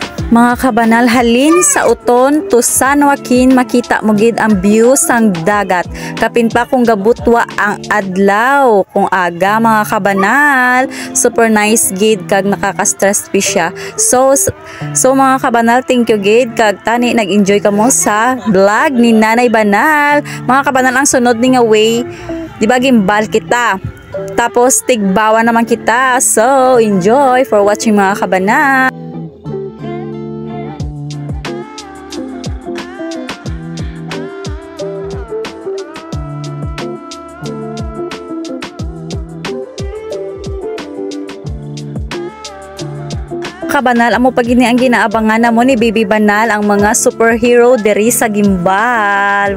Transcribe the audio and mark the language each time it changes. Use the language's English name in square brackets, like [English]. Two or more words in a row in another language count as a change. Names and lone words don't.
[Hiligaynon] Mga kabanal, halin sa uton to San Joaquin, makita mo gid ang view sang dagat. Kapin pa kung gabutwa ang adlaw kung aga, mga kabanal. [English] Super nice [Hiligaynon] gid kag nakaka-stress pi siya. So mga kabanal, [English] thank you [Hiligaynon] gid kag tani nag-enjoy kamo sa vlog ni Nanay Banal. Mga kabanal, ang sunod ni nga way, di ba gimbal kita. Tapos tigbawa naman kita. [English] So enjoy for watching, [Hiligaynon] mga kabanal. Kabanal, amo pag ini ang ginaabangan namo ni Baby Banal, ang mga superhero diri sa gimbal.